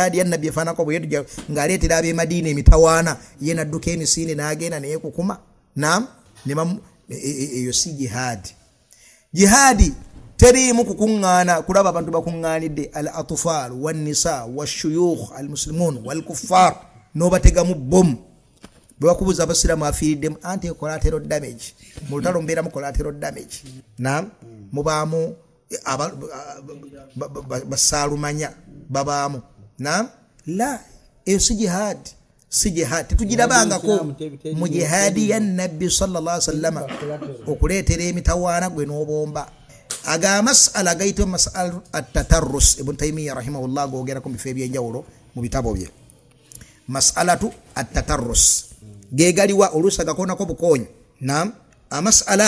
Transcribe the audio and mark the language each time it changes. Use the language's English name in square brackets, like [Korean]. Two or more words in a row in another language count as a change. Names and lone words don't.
[Arabic] يا نبي [Ganda] efaanako bwe ng'aleetera ab'e Madiina emitawaana ye nadduka emisinde n'agenda naye kukuma nam eyo si jihadi teriimu kukuŋŋaana kulaba abantu bakuŋŋaanidde [Arabic] الأطفال والنساء والشيوخ المسلمون والكفار [Ganda] n'obategamu bomu bwe bakubuza abasiraamu afiiriddemu anti [English] collateral damage [Ganda] mu lutalo mbeeramu [English] collateral damage [Ganda] nam mubaamu basaalumanya babaamu nam la eyo si jihad tetugirabangako mu jihadi [Arabic] يا نبي صلى الله عليه وسلم [Ganda] okuleetera emitawaana gwe n'obomba aga masala gayitibwa [Arabic] مسألة التترس [Ganda] Ibn Taymiyyah rahimahullah googerako mu bifo ebyenjawulo mu bitabo bye [Arabic] مسألة التترس [Ganda] gegaliwa oluusi agakoonako bukoonyi nam amasala